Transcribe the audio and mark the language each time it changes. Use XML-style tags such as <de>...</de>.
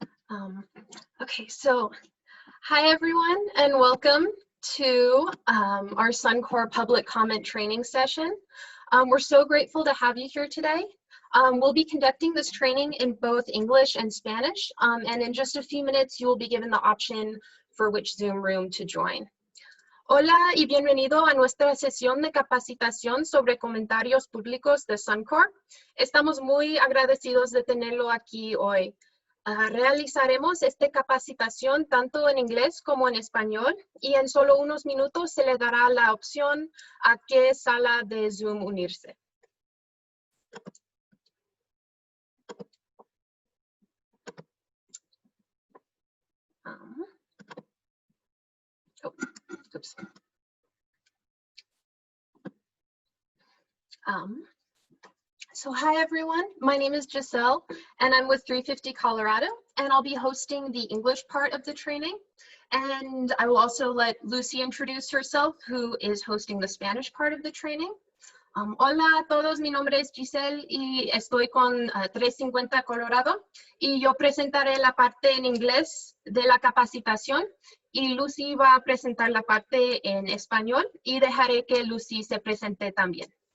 <en>Um, okay, so hi everyone and welcome to our Suncor public comment training session. We're so grateful to have you here today. We'll be conducting this training in both English and Spanish, and in just a few minutes you will be given the option for which Zoom room to join.</en> <es>Hola y bienvenido a nuestra sesión de capacitación sobre comentarios públicos de Suncor. Estamos muy agradecidos de tenerlo aquí hoy. Realizaremos esta capacitación tanto en inglés como en español y en solo unos minutos se le dará la opción a qué sala de Zoom unirse.</es> <en>Oops. So hi everyone, my name is Giselle and I'm with 350 Colorado and I'll be hosting the English part of the training, and I will also let Lucy introduce herself, who is hosting the Spanish part of the training.</en> <es>Hola a todos, mi nombre es Giselle y estoy con 350 Colorado y yo presentaré la parte en inglés de la capacitación y Lucy va a presentar la parte en español y dejaré que Lucy se presente también.</es>